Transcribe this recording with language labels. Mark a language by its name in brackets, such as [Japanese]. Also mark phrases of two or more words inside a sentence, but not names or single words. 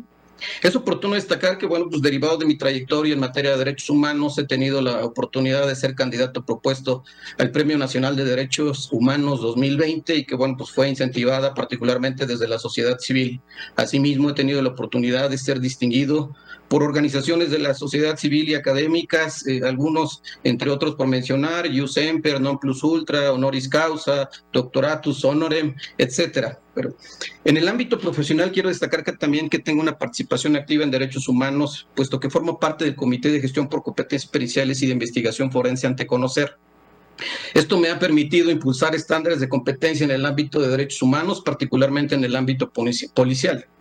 [Spanish] Es oportuno destacar que, bueno, pues derivado de mi trayectoria en materia de derechos humanos, he tenido la oportunidad de ser candidato propuesto al Premio Nacional de Derechos Humanos 2020 y que, bueno, pues fue incentivada particularmente desde la sociedad civil. Asimismo, he tenido la oportunidad de ser distinguido por organizaciones de la sociedad civil y académicas, algunos, entre otros por mencionar, Ius Semper, Non Plus Ultra, Honoris Causa, Doctoratus Honorem, etcétera. Pero en el ámbito profesional quiero destacar que también tengo una participación activa en derechos humanos, puesto que formo parte del Comité de Gestión por Competencias Periciales y de Investigación Forense ante Conocer. Esto me ha permitido impulsar estándares de competencia en el ámbito de derechos humanos, particularmente en el ámbito policial.